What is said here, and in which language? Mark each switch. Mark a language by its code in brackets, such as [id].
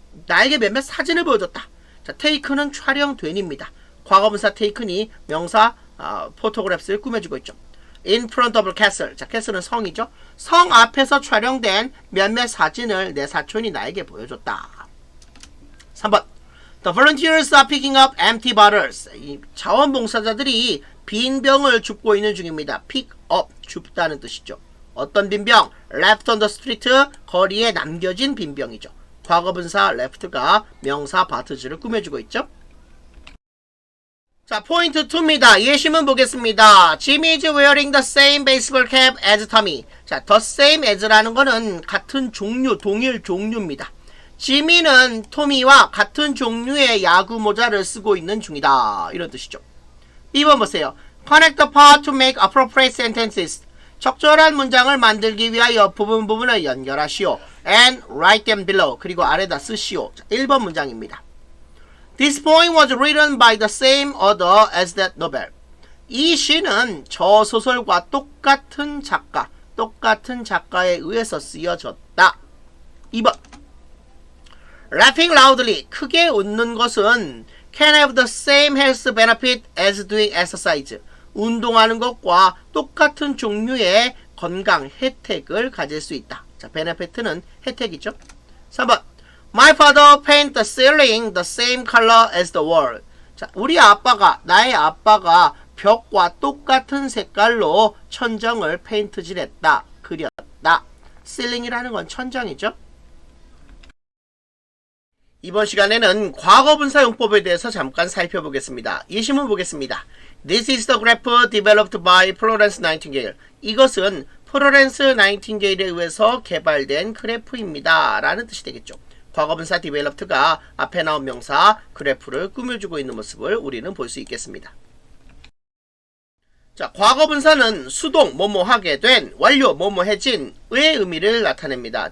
[ko] 나에게 몇몇 사진을 보여줬다. 자, take는 촬영된입니다. 과거분사 take니 명사 photographs를 꾸며주고 있죠. [en] In front of a castle. [ko] 자, castle는 성이죠. 성 앞에서 촬영된 몇몇 사진을 내 사촌이 나에게 보여줬다. 3번. [en] The volunteers are picking up empty bottles. [ko] 이 자원봉사자들이 빈 병을 줍고 있는 중입니다. pick up, 줍다는 뜻이죠. 어떤 빈 병? [en] left on the street, [ko] 거리에 남겨진 빈 병이죠. 과거분사 left가 명사 바트즈를 꾸며주고 있죠. 자, 포인트 2입니다. 예시문 보겠습니다. [en] Jim is wearing the same baseball cap as Tommy. [ko] 자, the same as라는 거는 같은 종류, 동일 종류입니다. 지미는 토미와 같은 종류의 야구 모자를 쓰고 있는 중이다. 이런 뜻이죠. 2번 보세요. [en] Connect the part to make appropriate sentences. [ko] 적절한 문장을 만들기 위하여 부분을 연결하시오. [en] And write them below. [ko] 그리고 아래다 쓰시오. 자, 1번 문장입니다. [en] This poem was written by the same author as that novel. [ko] 이 시는 저 소설과 똑같은 작가에 의해서 쓰여졌다. [en] 2번. Laughing loudly. [ko] 크게 웃는 것은 [en] can have the same health benefit as doing exercise. [ko] 운동하는 것과 똑같은 종류의 건강 혜택을 가질 수 있다. 자, benefit는 혜택이죠. 3번. [en] My father paint the ceiling the same color as the wall. [ko] 자, 나의 아빠가 벽과 똑같은 색깔로 천정을 페인트질했다. 그렸다. ceiling이라는 건 천정이죠. 이번 시간에는 과거분사 용법에 대해서 잠깐 살펴보겠습니다. 예시문 보겠습니다. [en] This is the graph developed by Florence Nightingale. [ko] 이것은 플로렌스 나이팅게일에 의해서 개발된 그래프입니다. 라는 뜻이 되겠죠. 과거분사 developed가 앞에 나온 명사 그래프를 꾸며주고 있는 모습을 우리는 볼 수 있겠습니다. 자, 과거분사는 수동 뭐뭐 하게 된, 완료 뭐뭐 해진의 의미를 나타냅니다.